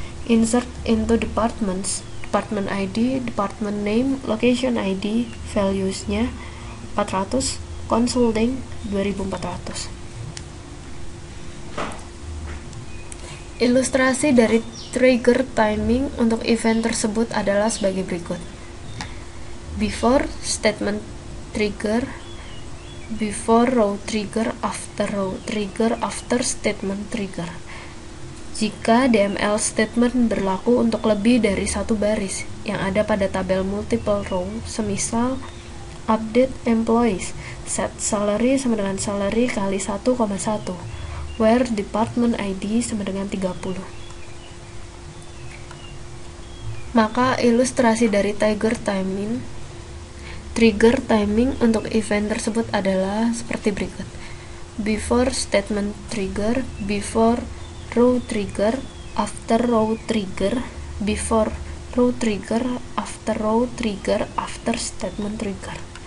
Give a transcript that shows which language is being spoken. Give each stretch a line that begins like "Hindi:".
English: Insert into departments, department ID, department name, location ID, values-nya 400, consulting 2400.
Indonesian: Ilustrasi dari trigger timing untuk event tersebut adalah sebagai berikut.
English: Before statement trigger, before row trigger, after row trigger, after statement trigger.
Indonesian: Jika DML statement berlaku untuk lebih dari satu baris yang ada pada tabel multiple row, semisal
English: update employees, set salary
Indonesian: sama dengan salary kali 1,1,
English: where department ID
Indonesian: sama dengan 30. Maka ilustrasi dari trigger timing untuk event tersebut adalah seperti berikut.
English: Before statement trigger, before row trigger, after row trigger, before row trigger, after row trigger, after statement trigger.